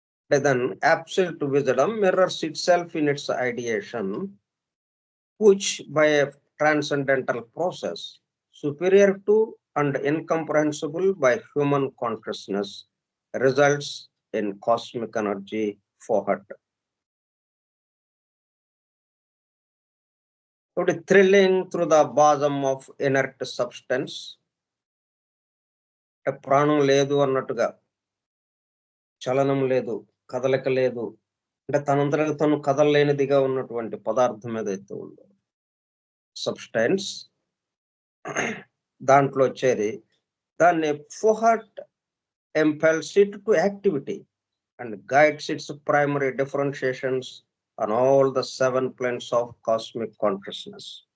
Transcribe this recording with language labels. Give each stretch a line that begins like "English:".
English: Then absolute wisdom mirrors itself in its ideation, which by a transcendental process superior to and incomprehensible by human consciousness results in cosmic energy fohut. Thrilling through the bosom of inert substance,
Telugu: ప్రాణం లేదు అన్నట్టుగా, చలనం లేదు, కదలిక లేదు, అంటే తనంతట తను కదలలేనిదిగా ఉన్నటువంటి పదార్థం ఏదైతే ఉందో సబ్స్టెన్స్, దాంట్లో చేరి దాన్ని Fohat
English: impels it to activity and guides its primary differentiations on all the 7 planes of cosmic consciousness.